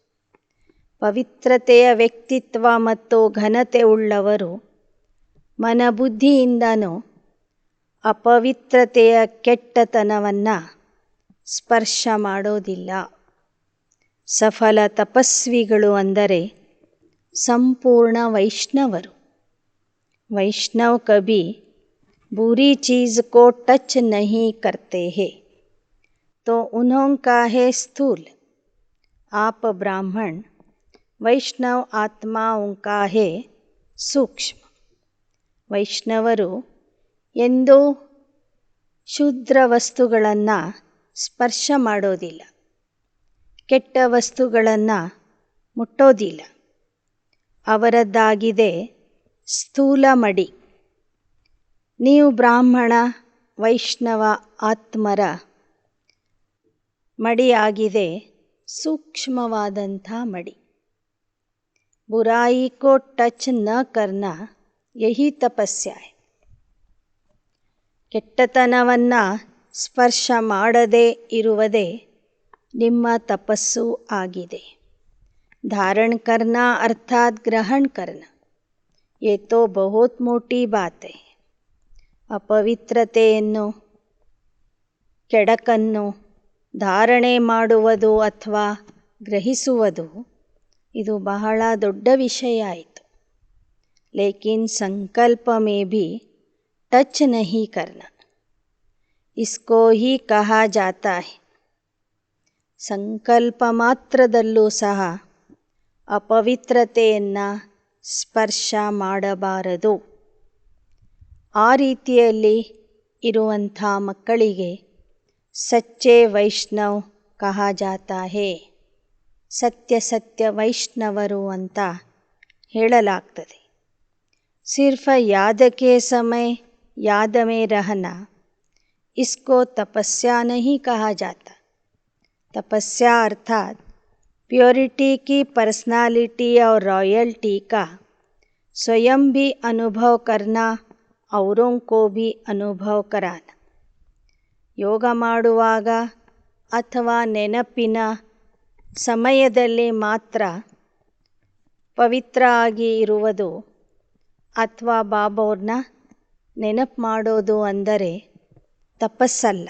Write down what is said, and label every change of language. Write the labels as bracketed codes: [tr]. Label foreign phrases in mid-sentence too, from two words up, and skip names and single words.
[kn] ಪವಿತ್ರತೆಯ ವ್ಯಕ್ತಿತ್ವ ಮತ್ತು ಘನತೆ ಉಳ್ಳವರು ಮನಬುದ್ಧಿಯಿಂದನೂ ಅಪವಿತ್ರತೆಯ ಕೆಟ್ಟತನವನ್ನು ಸ್ಪರ್ಶ ಮಾಡೋದಿಲ್ಲ. ಸಫಲ ತಪಸ್ವಿಗಳು ಅಂದರೆ ಸಂಪೂರ್ಣ ವೈಷ್ಣವರು. [hi] वैष्णव कभी बुरी चीज़ को टच नहीं करते हैं, तो उन्होंका है स्थूल. आप ब्राह्मण, वैष्णव आत्माओं का है सूक्ष्म. [kn] ವೈಷ್ಣವರು ಎಂದೂ ಶೂದ್ರ ವಸ್ತುಗಳನ್ನು ಸ್ಪರ್ಶ ಮಾಡೋದಿಲ್ಲ, ಕೆಟ್ಟ ವಸ್ತುಗಳನ್ನು ಮುಟ್ಟೋದಿಲ್ಲ. ಅವರದ್ದಾಗಿದೆ ಸ್ಥೂಲ ಮಡಿ. ನೀವು ಬ್ರಾಹ್ಮಣ, ವೈಷ್ಣವ ಆತ್ಮರ ಮಡಿಯಾಗಿದೆ ಸೂಕ್ಷ್ಮವಾದಂಥ ಮಡಿ. [hi] बुराई को टच न करना यही तपस्या है. [kn] ಕೆಟ್ಟತನವನ್ನು ಸ್ಪರ್ಶ ಮಾಡದೇ ಇರುವುದೇ ನಿಮ್ಮ ತಪಸ್ಸು ಆಗಿದೆ. [hi] धारण करना अर्थात ग्रहण करना, ये तो बहुत मोटी बात है. [kn] ಅಪವಿತ್ರತೆಯನ್ನು, ಕೆಡಕನ್ನು ಧಾರಣೆ ಮಾಡುವುದು ಅಥವಾ ಗ್ರಹಿಸುವುದು ಇದು ಬಹಳ ದೊಡ್ಡ ವಿಷಯ ಆಯಿತು. [hi] लेकिन संकल्प में भी टच नहीं करना, इसको ही कहा जाता है. [kn] ಸಂಕಲ್ಪ ಮಾತ್ರದಲ್ಲೂ ಸಹ ಅಪವಿತ್ರತೆಯನ್ನು ಸ್ಪರ್ಶ ಮಾಡಬಾರದು. ಆ ರೀತಿಯಲ್ಲಿ ಇರುವಂಥ ಮಕ್ಕಳಿಗೆ [hi] सच्चे वैष्णव कहा जाता है, [kn] ಸತ್ಯ ವೈಷ್ಣವರು ಅಂತ ಹೇಳಲಾಗ್ತದೆ. [hi] सिर्फ याद के समय याद में रहना, इसको तपस्या नहीं कहा जाता. तपस्या अर्थात प्योरिटी की पर्सनालिटी और रॉयल्टी का स्वयं भी अनुभव करना, औरों को भी अनुभव कराना. [kn] ಯೋಗ ಮಾಡುವಾಗ ಅಥವಾ ನೆನಪಿನ ಸಮಯದಲ್ಲಿ ಮಾತ್ರ ಪವಿತ್ರ ಆಗಿ ಇರುವುದು ಅಥವಾ ಬಾಬಾವ್ರನ್ನ ನೆನಪು ಮಾಡೋದು ಅಂದರೆ ತಪಸ್ಸಲ್ಲ.